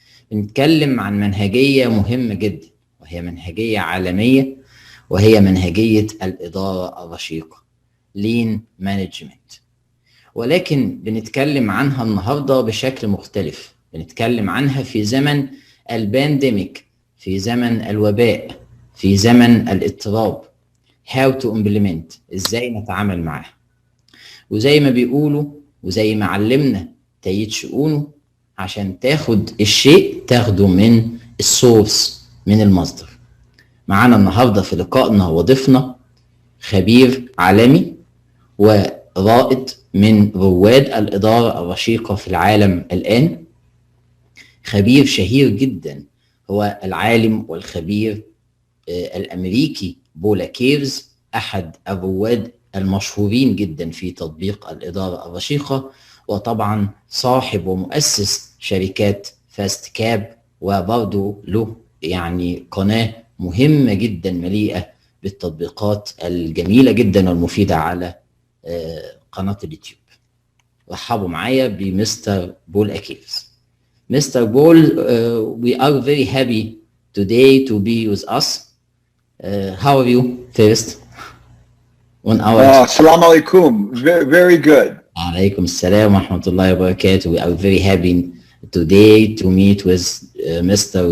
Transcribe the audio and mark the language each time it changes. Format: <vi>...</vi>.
<ar>بنتكلم عن منهجية مهمة جدا، وهي منهجية عالمية، وهي منهجية الإدارة الرشيقة لين مانجمنت. ولكن بنتكلم عنها النهارده بشكل مختلف. بنتكلم عنها في زمن البانديميك، في زمن الوباء، في زمن الاضطراب.</ar> <en>how to implement،</en> <ar>ازاي نتعامل معاها. وزي ما بيقولوا وزي ما علمنا تأييد شؤونه، عشان تاخد الشيء تاخده من السورس، من المصدر. معانا النهارده في لقائنا وضيفنا خبير عالمي ورائد من رواد الإدارة الرشيقة في العالم الآن. خبير شهير جدا هو العالم والخبير الأمريكي بول أكيرز، أحد الرواد المشهورين جدا في تطبيق الإدارة الرشيقة، وطبعا صاحب ومؤسس شركات فاست كاب، وبرضه له يعني قناة مهمة جدا مليئة بالتطبيقات الجميلة جدا والمفيدة على قناة اليوتيوب. رحبوا معايا بمستر بول أكيرز.</ar> <en>Mr. Paul, we are very happy today to be with us. How are you first? On our</en> <ar>Assalamu alaikum.</ar> <en>Very good.</en> <ar>Alaikum assalam wa rahmatullahi wa barakatuh.</ar> <en>We are very happy today to meet with Mr.</en>